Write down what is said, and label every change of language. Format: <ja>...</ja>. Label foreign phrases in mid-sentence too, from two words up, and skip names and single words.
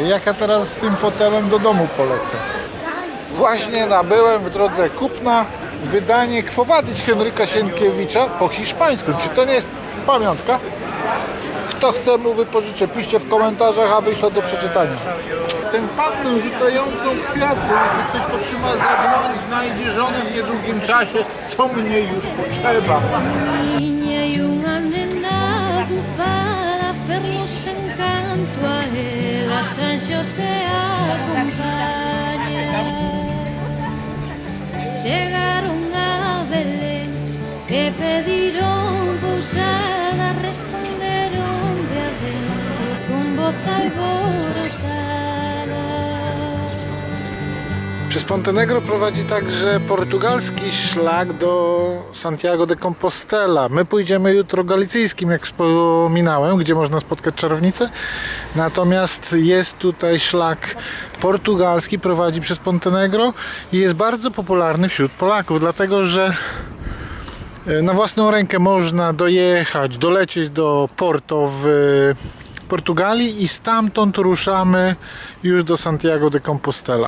<pl>Jak ja teraz z tym fotelem do domu polecę. Właśnie nabyłem w drodze kupna wydanie Quo Vadis Henryka Sienkiewicza po hiszpańsku. Czy to nie jest pamiątka? Kto chce, mu wypożyczę. Piszcie w komentarzach, a wyślę do przeczytania. Tę pannę rzucającą kwiaty, jeśli ktoś potrzyma za dłoń, znajdzie żonę w niedługim czasie, co mnie już potrzeba.</pl> <es>Encanto a él, a San José acompaña. Llegaron a Belén, que pidieron posada, respondieron de adentro con voz alborotada.</es> <pl>Przez Montenegro prowadzi także portugalski szlak do Santiago de Compostela. My pójdziemy jutro galicyjskim, jak wspominałem, gdzie można spotkać czarownicę. Natomiast jest tutaj szlak portugalski, prowadzi przez Montenegro i jest bardzo popularny wśród Polaków, dlatego że na własną rękę można dolecieć do Porto w Portugalii i stamtąd ruszamy już do Santiago de Compostela.</pl>